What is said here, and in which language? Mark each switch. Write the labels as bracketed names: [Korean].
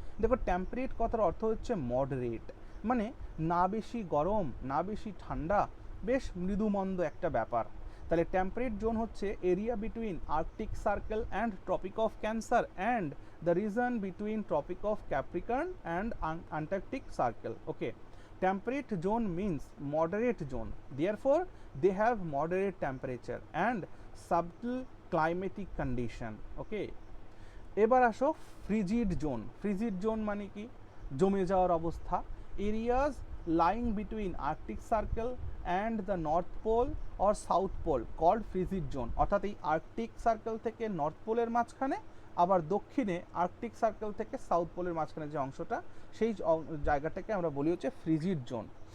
[Bangla] দেখো টেম্পারেট কথার অর্থ হচ্ছে মডারেট, মানে না বেশি গরম না বেশি ঠান্ডা, বেশ মৃদুমন্দ একটা ব্যাপার। তাহলে টেম্পারেট জোন হচ্ছে [English] Area between Arctic Circle and Tropic of Cancer and the region between Tropic of Capricorn and Antarctic Circle. Okay, Temperate zone means moderate zone, therefore they have moderate temperature and subtle climatic condition. [Bangla] Okay, এবার আসো ফ্রিজিড zone. ফ্রিজিড zone মানে কি? জমে যাওয়ার অবস্থা। [English] areas lying between Arctic Circle and the North Pole or South Pole called frigid zone, [Bangla] অর্থাৎ এই Arctic circle থেকে নর্থ পোলের মাঝখানে, আবার দক্ষিণে আর্কটিক সার্কেল থেকে সাউথ পোলের মাঝখানে যে অংশটা, সেই জায়গাটাকে আমরা বলি হচ্ছে ফ্রিজিড জোন।